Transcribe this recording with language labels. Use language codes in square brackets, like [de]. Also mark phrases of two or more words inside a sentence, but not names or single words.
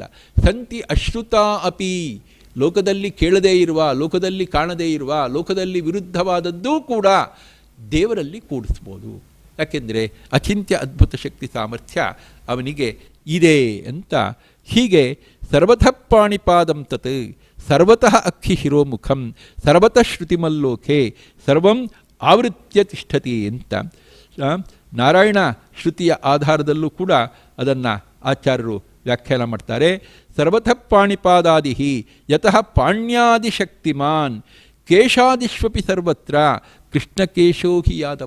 [sa] ಸಂತಿ ಅಶ್ರುತಾ ಅಪಿ, [kn] ಲೋಕದಲ್ಲಿ ಕೇಳದೇ ಇರುವ, ಲೋಕದಲ್ಲಿ ಕಾಣದೇ ಇರುವ, ಲೋಕದಲ್ಲಿ ವಿರುದ್ಧವಾದದ್ದೂ ಕೂಡ ದೇವರಲ್ಲಿ ಕೂಡಿಸ್ಬೋದು. ಯಾಕೆಂದರೆ ಅಚಿಂತ್ಯ ಅದ್ಭುತ ಶಕ್ತಿ ಸಾಮರ್ಥ್ಯ ಅವನಿಗೆ ಇದೆ ಅಂತ. ಹೀಗೆ [sa] ಸರ್ವತಃ ಪಾಣಿಪಾದಂ ತತ್ ಸರ್ವತಃ ಅಕ್ಕಿ ಶಿರೋಮುಖಂ ಸರ್ವತಃ ಶ್ರುತಿಮಲ್ಲೋಕೆ ಸರ್ವಂ ಆವೃತ್ಯ ತಿಷ್ಠತಿ [kn] ಅಂತ ನಾರಾಯಣ ಶ್ರುತಿಯ ಆಧಾರದಲ್ಲೂ ಕೂಡ ಅದನ್ನು ಆಚಾರ್ಯರು ವ್ಯಾಖ್ಯಾನ ಮಾಡ್ತಾರೆ. [sa] ಸರ್ವತಃ ಪಾಣಿಪಾದಾದಿ ಯತಃ ಪಾಣ್ಯಾದಿಶಕ್ತಿಮಾನ್ ಕೇಶಾದಿಷ್ವಪಿ ಸರ್ವತ್ರ ಕೃಷ್ಣಕೇಶೋ ಹಿ ಯಾದವ.